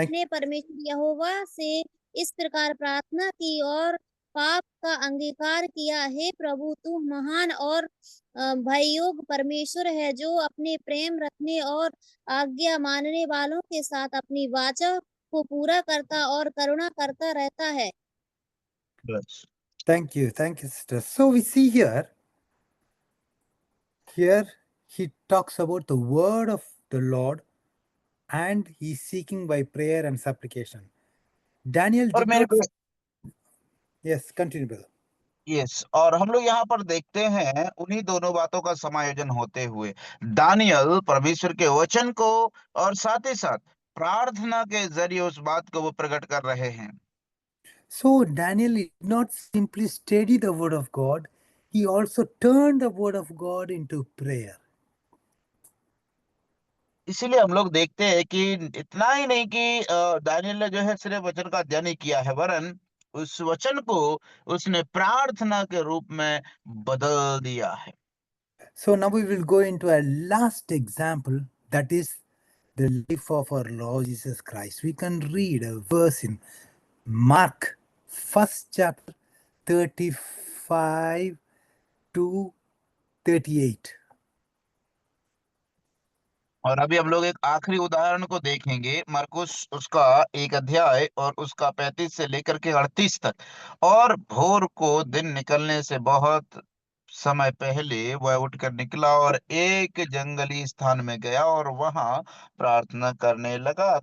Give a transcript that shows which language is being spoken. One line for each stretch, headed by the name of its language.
Hindi: अपने परमेश्वर यहोवा से इस प्रकार प्रार्थना की और पाप का अंगीकार किया, हे प्रभु तू महान और भययोग परमेश्वर है, जो अपने प्रेम रखने और आज्ञा मानने वालों के साथ अपनी वाचा को पूरा करता और करुणा करता रहता है। बस।
English: Thank you, sister. So we see here he talks about the word of the Lord and he's seeking by prayer and supplication. Daniel
Hindi: और
English: did
Hindi: मेरे
English: not.
Hindi: को
English: Yes, continue, brother.
Hindi: यस, और हम लोग यहाँ पर देखते हैं उन्हीं दोनों बातों का समायोजन होते हुए दानियल परमेश्वर के वचन को और साथ ही साथ प्रार्थना के जरिए उस बात को वो प्रकट कर रहे हैं।
English: So Daniel did not simply study the word of God, he also turned the word of God into prayer.
Hindi: इसीलिए हम लोग देखते हैं कि इतना ही नहीं कि दानियल ने जो है सिर्फ वचन का अध्ययन ही किया है, वरन उस वचन को उसने प्रार्थना के रूप में बदल दिया है।
English: So now we will go into a last example, that is the life of our Lord Jesus Christ. We can read a verse in Mark, first chapter, 35 to 38.
Hindi: और अभी हम लोग एक आखिरी उदाहरण को देखेंगे, मरकुस उसका 1 अध्याय और उसका 35 से लेकर के 38 तक। और भोर को दिन निकलने से बहुत समय पहले वह उठकर निकला और एक जंगली स्थान में गया और वहां प्रार्थना करने लगा।